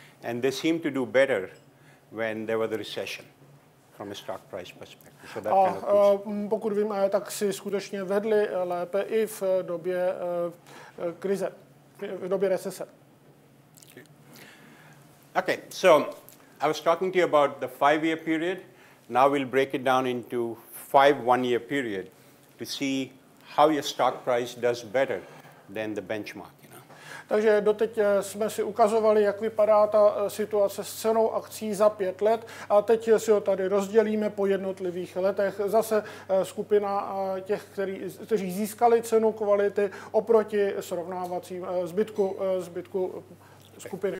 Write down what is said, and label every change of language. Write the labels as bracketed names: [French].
[English] And they seem to do better when there was a recession from a stock price perspective. So that kind of [Czech] pokud vím, tak si skutečně vedli lépe i v době krize, v době recese. [English] Okay, so I was talking to you about the 5-year period. Now we'll break it down into 5 one-year period to see how your stock price does better than the benchmark. [Czech] Takže doteď jsme si ukazovali, jak vypadá ta situace s cenou akcí za 5 let a teď si ho tady rozdělíme po jednotlivých letech. Zase skupina těch, kteří získali cenu kvality oproti srovnávacím zbytku skupiny.